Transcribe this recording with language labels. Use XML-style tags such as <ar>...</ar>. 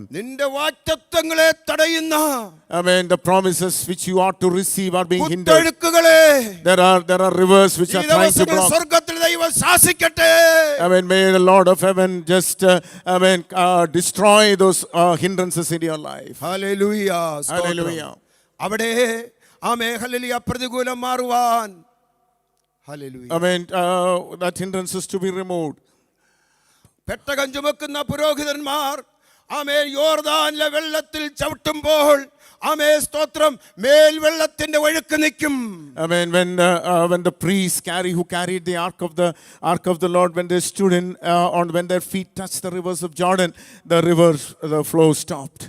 <ml>നിന്റെ വാഗ്ദത്തങ്ങളെ തടയുന്ന,</ml> <en>Amen. The promises which you ought to receive are being hindered.</en> <ml>കുത്തൊഴുക്കുകളെ</ml> <en>There are rivers which</en> <ml>ഈ</ml> <en>are trying to</en> <ml>ദിവസങ്ങളിൽ</ml> <en>block.</en> <ml>സ്വർഗ്ഗത്തിൽ ദൈവം ശാസിക്കട്ടെ.</ml> <en>Amen. May the Lord of heaven just destroy those hindrances in your life.</en> <ml>Hallelujah, സ്തോത്രം.</ml> <en>Hallelujah.</en> <ml>അവിടെ ആമേൻ, hallelujah, പ്രതികൂലം മാറുവാൻ, hallelujah,</ml> <en>Amen. That hindrance is to be removed.</en> <ml>പെട്ടകം ചുമക്കുന്ന പുരോഹിതന്മാർ ആമേൻ യോർദാനിലെ വെള്ളത്തിൽ ചവിട്ടുമ്പോൾ, ആമേൻ സ്തോത്രം, മേൽ വെള്ളത്തിന്റെ ഒഴുക്ക് നിൽക്കും.</ml> <en>Amen. When the priests who carried the ark of the Lord, when they stood when their feet touched the rivers of Jordan, the flow stopped.</en>